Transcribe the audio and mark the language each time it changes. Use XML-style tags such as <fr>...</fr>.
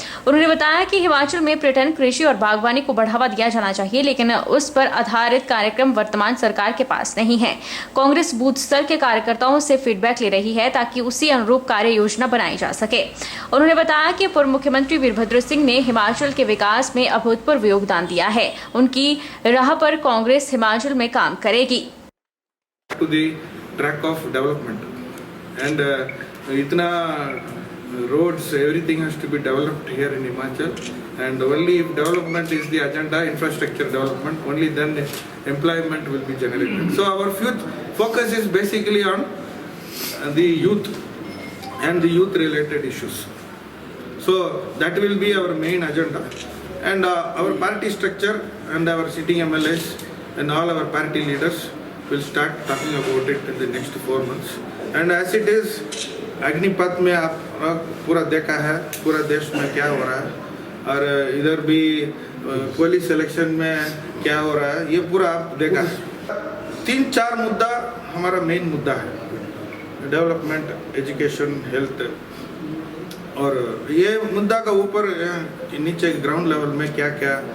<hi>उन्होंने बताया कि हिमाचल में पर्यटन, कृषि और बागवानी को बढ़ावा दिया जाना चाहिए, लेकिन उस पर आधारित कार्यक्रम वर्तमान सरकार के पास नहीं है। कांग्रेस बूथ स्तर के कार्यकर्ताओं से फीडबैक ले रही है ताकि उसी अनुरूप कार्य योजना बनाई जा सके। उन्होंने बताया कि पूर्व मुख्यमंत्री वीरभद्र सिंह ने हिमाचल के विकास में अभूतपूर्व योगदान दिया है। उनकी राह पर कांग्रेस हिमाचल में काम करेगी।</hi> <en>To the track of development and</en> <hi>itna</hi> <en>roads, everything has to be developed here in Himachal, and only if development is the agenda, infrastructure development, only then employment will be generated. So our focus is basically on the youth and the youth related issues. So that will be our main agenda. And our party structure and our sitting MLAs and all our party leaders will start talking about it in the next 4 months. And as it is,</en> <hi>Agnipath में आप पूरा देखा है, पूरा देश में क्या हो रहा है, और इधर भी पुलिस इलेक्शन में क्या हो रहा है, ये पूरा आप देखा है। 3-4 मुद्दा हमारा मेन मुद्दा है, डेवलपमेंट, एजुकेशन, हेल्थ, और ये मुद्दा का ऊपर नीचे ग्राउंड लेवल में क्या क्या।</hi>